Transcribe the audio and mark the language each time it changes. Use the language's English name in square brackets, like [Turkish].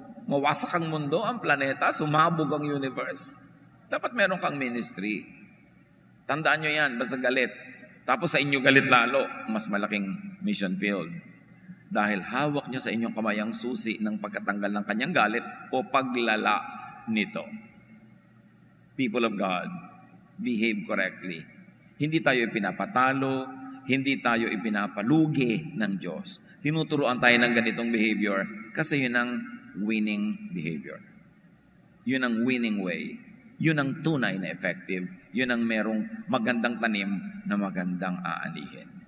[Filipino] Mawasak ang mundo, ang planeta, sumabog ang universe? Dapat meron kang ministry. Tandaan nyo yan, basta galit. Tapos sa inyo galit lalo, mas malaking [English] mission field. [Filipino] Dahil hawak nyo sa inyong kamay ang susi ng pagkatanggal ng kanyang galit o paglala nito. [English] People of God, behave correctly. [Filipino] Hindi tayo ipinapatalo, hindi tayo ipinapalugi ng Diyos. Tinuturuan tayo ng ganitong behavior kasi yun ang [English] winning behavior. [Filipino] Yun ang [English] winning way. [Filipino] Yun ang tunay na effective. Yun ang merong magandang tanim na magandang aanihin.